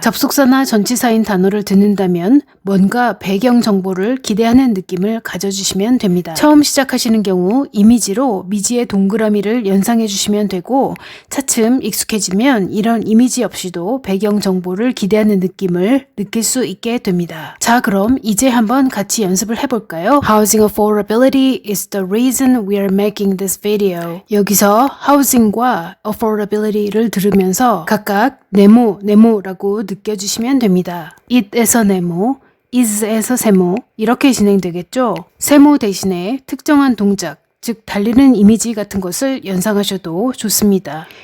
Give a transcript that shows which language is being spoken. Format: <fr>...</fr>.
<ko>접속사나 전치사인 단어를 듣는다면 뭔가 배경 정보를 기대하는 느낌을 가져주시면 됩니다. 처음 시작하시는 경우 이미지로 미지의 동그라미를 연상해 주시면 되고, 차츰 익숙해지면 이런 이미지 없이도 배경 정보를 기대하는 느낌을 느낄 수 있게 됩니다. 자, 그럼 이제 한번 같이 연습을 해볼까요?</ko> <en>Housing affordability is the reason we are making this video.</en> <ko>여기서 housing과 affordability를 들으면서 각각 네모라고 느껴주시면 됩니다. it에서 네모, is에서 세모 이렇게 진행되겠죠. 세모 대신에 특정한 동작, 즉 달리는 이미지 같은 것을 연상하셔도 좋습니다.</ko>